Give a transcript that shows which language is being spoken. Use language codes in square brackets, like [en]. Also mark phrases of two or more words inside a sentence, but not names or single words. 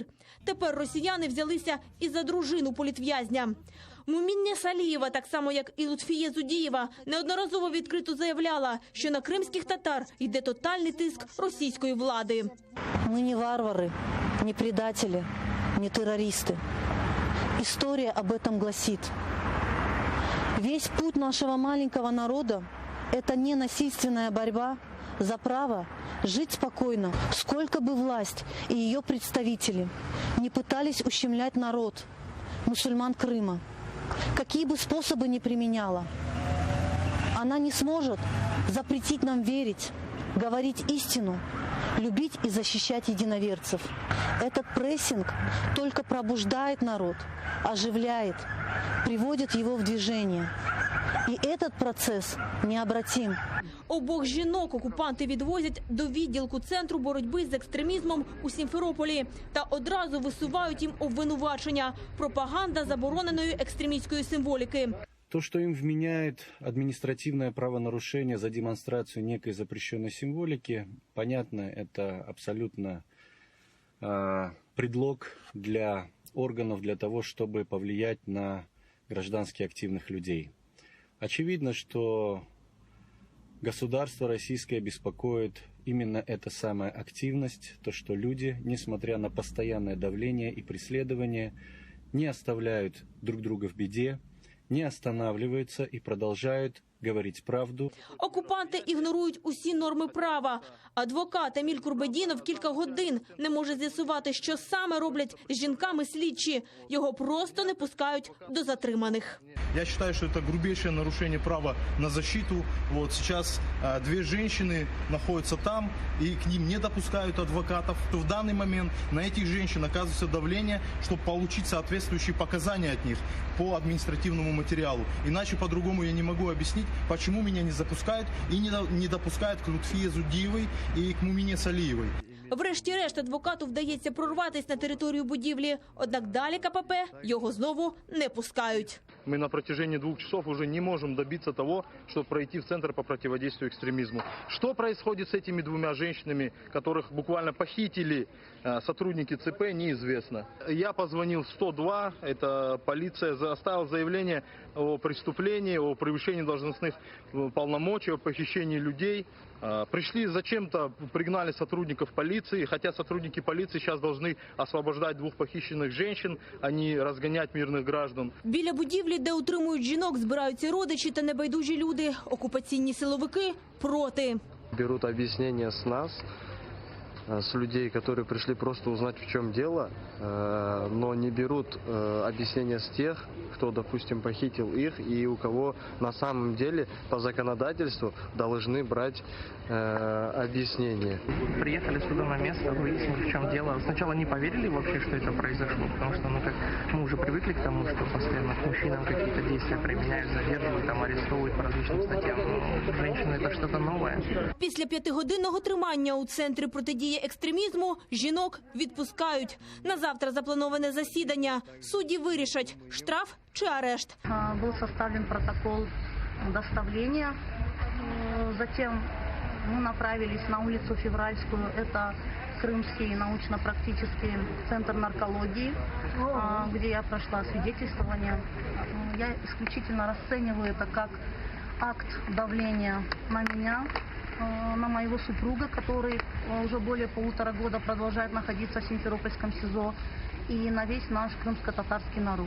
[uk] Тепер росіяни взялися і за дружину політв'язня. Муміне Салієва, так само як і Лутфія Зудієва, неодноразово відкрито заявляла, що на кримських татар йде тотальний тиск російської влади. Ми не варвари, не предателі, не терористи. [ru] Історія об этом гласит. Весь путь нашего маленького народа – это не насильственная борьба за право жить спокойно, сколько бы власть и ее представители не пытались ущемлять народ, мусульман Крыма. Какие бы способы ни применяла, она не сможет запретить нам верить, говорить истину, любить и защищать единоверцев. Этот прессинг только пробуждает народ, оживляет, приводит его в движение. И этот процесс необратим. [uk] Обох жінок окупанти відвозять до відділку Центру боротьби з екстремізмом у Сімферополі та одразу висувають їм обвинувачення – пропаганда забороненої екстремістської символіки. [ru] То, что им вменяет административное правонарушение за демонстрацию некой запрещенной символики, понятно, это абсолютно предлог для органов для того, чтобы повлиять на граждански активных людей. Очевидно, что государство российское беспокоит именно эта самая активность, то, что люди, несмотря на постоянное давление и преследование, не оставляют друг друга в беде, не останавливаются и продолжают говорить правду. [uk] Окупанти ігнорують усі норми права. Адвокат Еміль Курбедінов кілька годин не може з'ясувати, що саме роблять з жінками слідчі. Його просто не пускають до затриманих. [ru] Я считаю, что это грубейшее нарушение права на защиту. Вот сейчас две женщины находятся там, и к ним не допускают адвокатов. В данный момент на этих женщин оказывается давление, чтобы получить соответствующие показания от них по административному материалу. Иначе по-другому я не могу объяснить, почему меня не запускают и не допускают к Лутфие Зудиевой и к Мумине Салиевой. [uk] Врешті-решт адвокату вдається прорватися на територію будівлі, однак далі КПП його знову не пускають. [ru] Мы на протяжении 2 часов уже не можем добиться того, чтобы пройти в Центр по противодействию экстремизму. Что происходит с этими 2 женщинами, которых буквально похитили сотрудники ЦП, неизвестно. Я позвонил в 102, это полиция, оставил заявление о преступлении, о превышении должностных полномочий, о похищении людей. Пришли зачем-то, пригнали сотрудников полиции, хотя сотрудники полиции сейчас должны освобождать 2 похищенных женщин, а не разгонять мирных граждан. [uk] Біля будівлі, де утримують жінок, збираються родичі та небайдужі люди. Окупаційні силовики проти. [ru] Берут объяснения с нас, с людей, которые пришли просто узнать, в чем дело, но не берут объяснения с тех, кто, допустим, похитил их и у кого на самом деле по законодательству должны брать объяснения. Приехали сюда на место, выяснили, в чем дело. Сначала не поверили вообще, что это произошло, потому что мы уже привыкли к тому, что постоянно к мужчинам какие-то действия применяют, задерживают, там, арестовывают по различным статьям. Но женщины – это что-то новое. [uk] Після 5-годинного тримання у Центрі протидії екстремізму жінок відпускають. На завтра заплановане засідання. Судді вирішать – штраф чи арешт. [ru] Был составлен протокол доставления. Затем мы направились на улицу Февральскую. Это Крымский научно-практический центр наркологии, где я прошла свидетельствование. Я исключительно расцениваю это как акт давления на меня, на моего супруга, который уже более 1,5 года продолжает находиться в Симферопольском СИЗО, и на весь наш крымско-татарский народ.